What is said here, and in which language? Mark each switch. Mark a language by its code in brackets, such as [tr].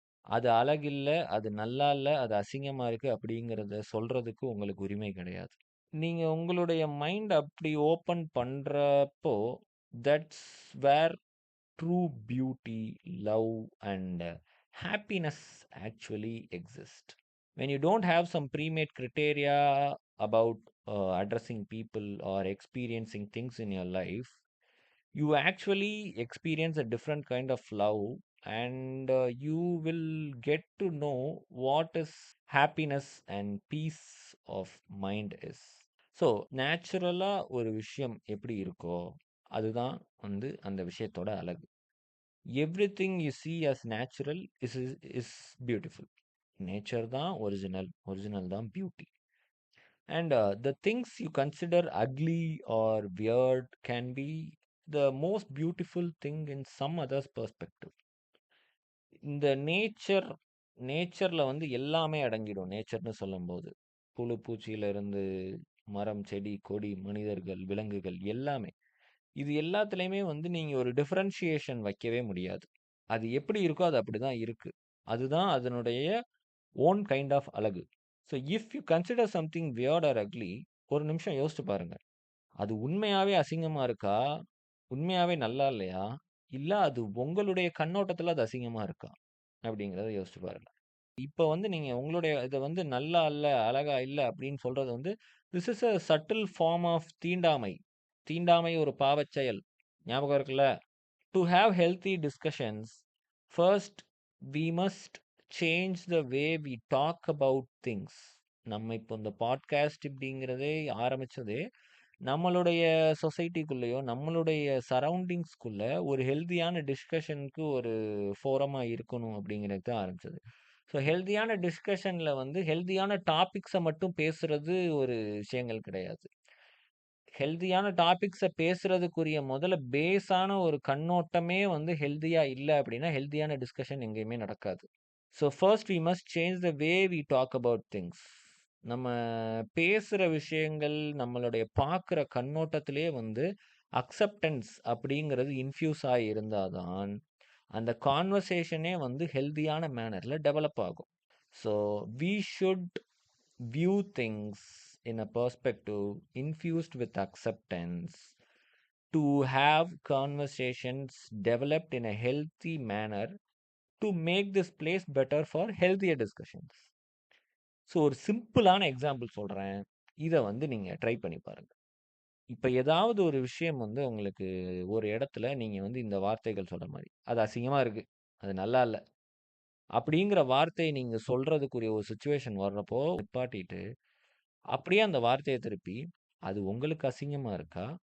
[ta] அது அழகில்ல, அது நல்லா இல்ல, அது அசிங்கமா இருக்கு அப்படிங்கிறத சொல்றதுக்கு உங்களுக்கு உரிமை கிடையாது. நீங்க உங்களுடைய மைண்ட் அப்படி ஓப்பன் பண்றப்போ, [en] That's where true beauty, love and happiness actually exist. When you don't have some pre-made criteria about addressing people or experiencing things in your life, you actually experience a different kind of love, and you will get to know what is happiness and peace of mind is. [ta] So நேச்சுரலாக ஒரு விஷயம் எப்படி இருக்கோ அதுதான் வந்து அந்த விஷயத்தோட அழகு. [en] Everything you see as natural is beautiful. [ta] Nature தான் ஒரிஜினல், ஒரிஜினல் தான் beauty. [en] And the things you consider ugly or weird can be the most beautiful thing in some other's perspective. [ta] இந்த நேச்சரில் வந்து எல்லாமே அடங்கிடும். நேச்சர்னு சொல்லும்போது புழு பூச்சியிலிருந்து மரம், செடி, கொடி, மனிதர்கள், விலங்குகள் எல்லாமே. இது எல்லாத்துலேயுமே வந்து நீங்கள் ஒரு டிஃப்ரென்ஷியேஷன் வைக்கவே முடியாது. அது எப்படி இருக்கோ அது அப்படி தான் இருக்குது. அதுதான் அதனுடைய ஓன் கைண்ட் ஆஃப் அழகு. [en] so if you consider something weird or ugly, [ta] ஒரு நிமிஷம் யோசிச்சு பாருங்க. அது உண்மையாவே அசிங்கமா இருக்கா? உண்மையாவே நல்லா இல்லையா? இல்ல அது உங்களுடைய கண்ணோட்டத்துல அது அசிங்கமா இருக்கா? அப்படிங்கிறத யோசிச்சு பாருங்க. இப்ப வந்து நீங்க உங்களுடைய இத வந்து நல்லா இல்ல, அழகா இல்ல அப்படின்னு சொல்றது வந்து, [en] this is a subtle form of [ta] தீண்டாமை. தீண்டாமை ஒரு பாவச் செயல். ஞாபகம் இருக்குல்ல? [en] To have healthy discussions, first we must change the way we talk about things. [ta] நம்ம இப்போ இந்த பாட்காஸ்ட் இப்படிங்கிறதே ஆரம்பிச்சதே நம்மளுடைய சொசைட்டிக்குள்ளேயோ நம்மளுடைய சரௌண்டிங்ஸ்குள்ள ஒரு ஹெல்தியான டிஸ்கஷனுக்கு ஒரு ஃபோரமா இருக்கணும் அப்படிங்கிறது தான் ஆரம்பிச்சது. ஸோ ஹெல்தியான டிஸ்கஷன்ல வந்து ஹெல்தியான டாபிக்ஸை மட்டும் பேசுறது ஒரு விஷயங்கள் கிடையாது. ஹெல்தியான டாபிக்ஸ பேசுறதுக்குரிய முதல்ல பேஸான ஒரு கண்ணோட்டமே வந்து ஹெல்தியா இல்ல அப்படின்னா, ஹெல்தியான டிஸ்கஷன் எங்கேயுமே நடக்காது. So [en] First we must change the way we talk about things. [ta] நம்ம பேசுற விஷயங்கள், நம்மளுடைய பார்க்குற கண்ணோட்டத்திலேயே வந்து அக்செப்டன்ஸ் அப்படிங்கிறது இன்ஃப்யூஸ் ஆகி இருந்தா தான், அந்த கான்வர்சேஷனே வந்து ஹெல்தியான மேனர்ல டெவலப் ஆகும். [en] So we should view things in a perspective infused with acceptance, to have conversations developed in a healthy manner to make this place better for healthier discussions. [ta] So ஒரு சிம்பிளான எக்ஸாம்பிள் சொல்கிறேன், இதை வந்து நீங்கள் ட்ரை பண்ணி பாருங்கள். இப்போ ஏதாவது ஒரு விஷயம் வந்து உங்களுக்கு ஒரு இடத்துல நீங்கள் வந்து இந்த வார்த்தைகள் சொல்கிற மாதிரி, அது அசிங்கமாக இருக்குது, அது நல்லா இல்லை அப்படிங்கிற வார்த்தையை நீங்கள் சொல்கிறதுக்குரிய ஒரு சுச்சுவேஷன் வர்றப்போ நிப்பாட்டிட்டு அப்படியே அந்த வார்த்தைய திருப்பி, அது உங்களுக்கு அசிங்கமா இருக்கா?